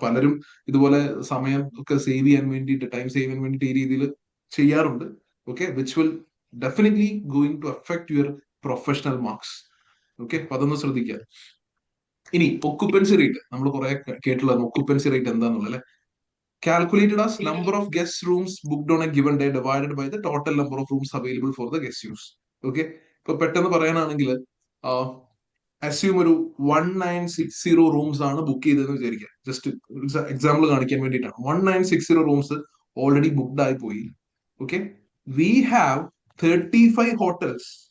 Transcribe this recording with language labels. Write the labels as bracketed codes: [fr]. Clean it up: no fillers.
[ml] പലരും ഇതുപോലെ സമയം ഒക്കെ സേവ് ചെയ്യാൻ വേണ്ടിയിട്ട്, ടൈം സേവ് ചെയ്യാൻ വേണ്ടിയിട്ട് ഈ രീതിയിൽ ചെയ്യാറുണ്ട്. [en] Okay, which will definitely going to affect your professional marks. [ml] Okay, അപ്പൊ അതൊന്ന് ശ്രദ്ധിക്കുക. ഇനി ഒക്യുപ്പൻസി റേറ്റ് നമ്മൾ കുറെ കേട്ടുള്ളതാണ്. ഒക്യുപ്പൻസി റേറ്റ് എന്താണെന്നുള്ളത് അല്ലെ? [en] Calculated as number of guest rooms booked on a given day divided by the total number of rooms available for the guest use. [ml] Okay, ഇപ്പൊ പെട്ടെന്ന് പറയാനാണെങ്കിൽ അസ്യൂം ഒരു 1960 റൂംസ് ആണ് ബുക്ക് ചെയ്തതെന്ന് വിചാരിക്കുക. ജസ്റ്റ് എക്സാമ്പിൾ കാണിക്കാൻ വേണ്ടിയിട്ടാണ്. [en] 1960 rooms already booked [ml] ആയി പോയി. [en] Okay, we have 35 hotels.